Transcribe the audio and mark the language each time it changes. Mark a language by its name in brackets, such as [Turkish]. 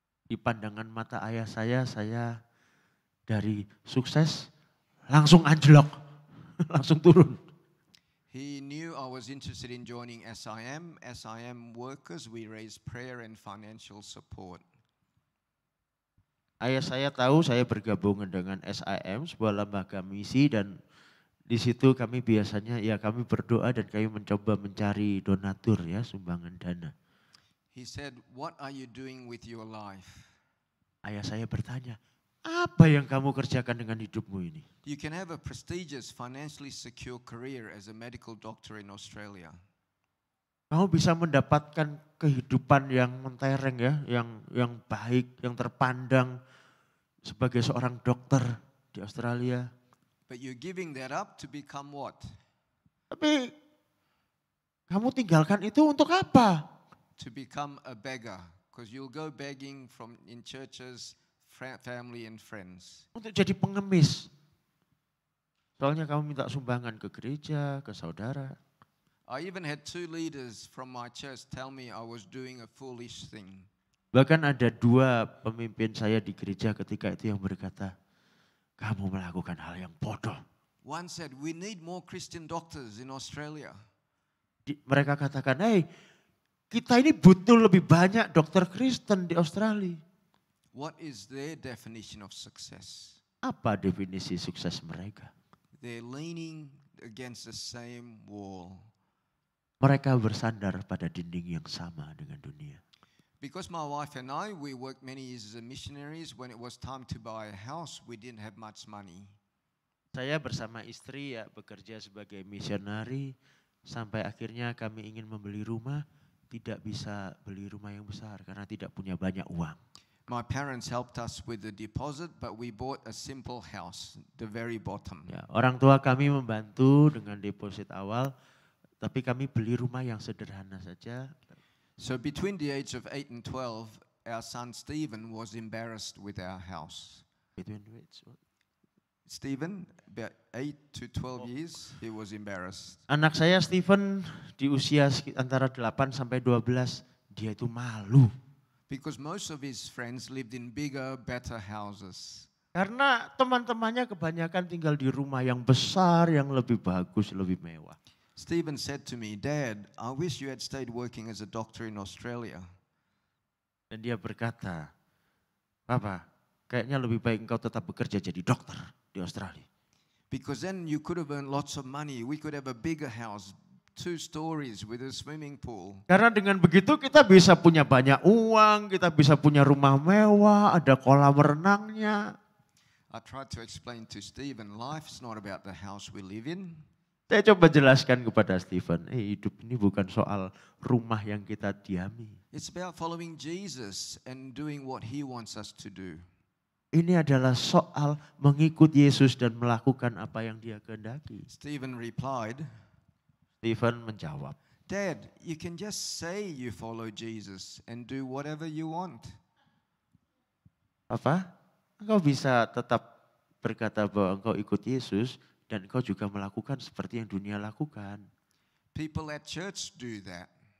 [Indonesian] di pandangan mata ayah saya dari sukses langsung anjlok, langsung turun. [English] He knew I was interested in joining SIM. SIM workers, we raise prayer and financial support. [Indonesian] Ayah saya tahu saya bergabung dengan SIM, sebuah lembaga misi, dan di situ kami biasanya kami berdoa dan kami mencoba mencari donatur ya, sumbangan dana. [English] He said, what are you doing with your life? [Indonesian] Ayah saya bertanya, apa yang kamu kerjakan dengan hidupmu ini? [English] You can have a prestigious, financially secure career as a medical doctor in Australia. [Indonesian] Kamu bisa mendapatkan kehidupan yang mentereng ya, yang baik, yang terpandang sebagai seorang dokter di Australia. [English] But you're giving that up to become what? [Indonesian] Tapi kamu tinggalkan itu untuk apa? [English] To become a beggar. Because you'll go begging in churches, family and friends. [Indonesian] Untuk jadi pengemis. Soalnya kamu minta sumbangan ke gereja, ke saudara. [English] I even had 2 leaders from my church tell me I was doing a foolish thing. [Indonesian] Bahkan ada 2 pemimpin saya di gereja ketika itu yang berkata, kamu melakukan hal yang bodoh. [English] One said, we need more Christian doctors in Australia. [Indonesian] Mereka katakan, hey, kita ini butuh lebih banyak dokter Kristen di Australia. [English] What is their definition of success? [Indonesian] Apa definisi sukses mereka? [English] They're leaning against the same wall. [Indonesian] Mereka bersandar pada dinding yang sama dengan dunia. [English] Because my wife and I, we worked many years as missionaries. When it was time to buy a house, we didn't have much money. [Indonesian] Saya bersama istri bekerja sebagai misionari sampai akhirnya kami ingin membeli rumah, tidak bisa beli rumah yang besar karena tidak punya banyak uang. [English] My parents helped us with the deposit, but we bought a simple house, the very bottom. [Indonesian] Ya, orang tua kami membantu dengan deposit awal, tapi kami beli rumah yang sederhana saja. [English] So between the age of 8 and 12, our son Stephen was embarrassed with our house. Stephen, about 8 to 12 years, he was embarrassed. [Indonesian] Anak saya Stephen di usia antara 8 sampai 12, dia itu malu. [English] Because most of his friends lived in bigger, better houses. [Indonesian] Karena teman-temannya kebanyakan tinggal di rumah yang besar, yang lebih bagus, lebih mewah. [English] Stephen said to me, Dad, I wish you had stayed working as a doctor in Australia. [Indonesian] Dan dia berkata, Papa, kayaknya lebih baik engkau tetap bekerja jadi dokter di Australia. [English] Because then you could have earned lots of money. We could have a bigger house, 2 stories with a swimming pool. [Indonesian] Karena dengan begitu kita bisa punya banyak uang, kita bisa punya rumah mewah, ada kolam renangnya. [English] I tried to explain to Stephen, life's not about the house we live in. [Indonesian] Saya coba jelaskan kepada Stephen, hidup ini bukan soal rumah yang kita diami. [English] It's about following Jesus and doing what he wants us to do. [Indonesian] Ini adalah soal mengikuti Yesus dan melakukan apa yang dia kehendaki. [English] Stephen replied, [Indonesian] Stephen menjawab, [English] Dad, you can just say you follow Jesus and do whatever you want. [Indonesian] Papa, engkau bisa tetap berkata bahwa engkau ikut Yesus dan engkau juga melakukan seperti yang dunia lakukan. [English] People at church do that.